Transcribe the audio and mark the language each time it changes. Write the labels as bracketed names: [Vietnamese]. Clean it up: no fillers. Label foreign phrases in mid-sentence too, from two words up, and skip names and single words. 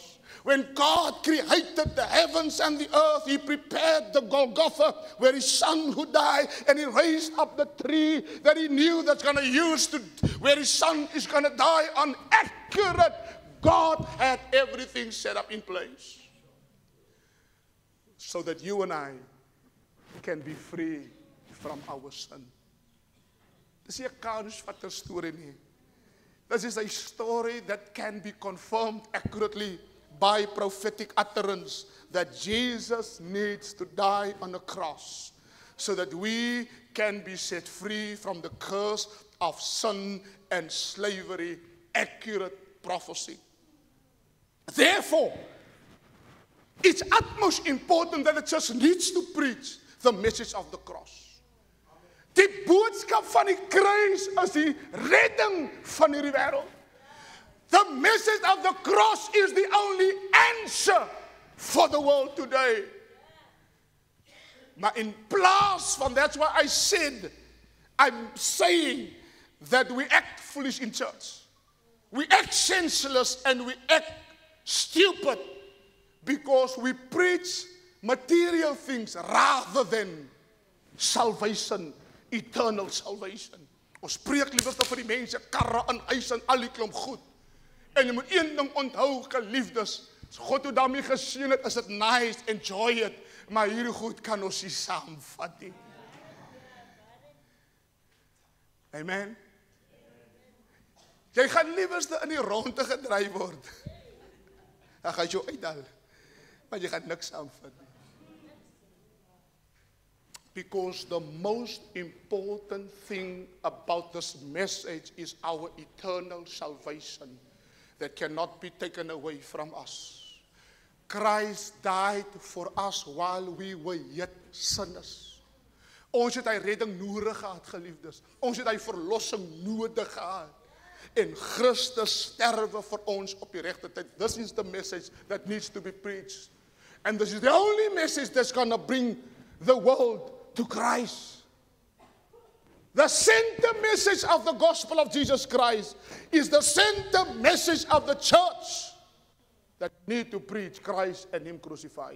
[English] When God created the heavens and the earth, he prepared the Golgotha where his son would die, and he raised up the tree that he knew that's going to use to where his son is going to die on. Accurate. God had everything set up in place so that you and I can be free from our sin. [Afrikaans] Dis nie 'n kansvatter storie nie. [English] This is a story that can be confirmed accurately by prophetic utterance that Jesus needs to die on a cross so that we can be set free from the curse of sin and slavery. Accurate prophecy. Therefore, it's utmost important that the church needs to preach the message of the cross. [Afrikaans] Die boodskap van die kruis is die redding van hierdie wêreld. [English] The message of the cross is the only answer for the world today. [Afrikaans] Maar in plaas van, [English] that's why I said, I'm saying that we act foolish in church. We act senseless and we act stupid because we preach material things rather than salvation, eternal salvation. [Afrikaans] Ons preek liewerste vir die mense karre en huis en al die klomp goed. En jy moet een ding onthou, geliefdes, as God jou daarmee geseën het, is dit nice, [English] enjoy it, [Afrikaans] maar hierdie goed kan ons nie saamvat nie. Amen. Jy gaan liewerste in die ronde gedryf word. Dan gaan jy uitdal, maar jy gaan niks saamvat nie. [English] Because the most important thing about this message is our eternal salvation that cannot be taken away from us. Christ died for us while we were yet sinners. [Afrikaans] Ons het hy redding nodig gehad, geliefdes. Ons het hy verlossing nodig gehad. En Christus sterwe vir ons op die regte tyd. [English] This is the message that needs to be preached. And this is the only message that's going to bring the world to Christ. The center message of the gospel of Jesus Christ is the center message of the church that need to preach Christ and Him crucified.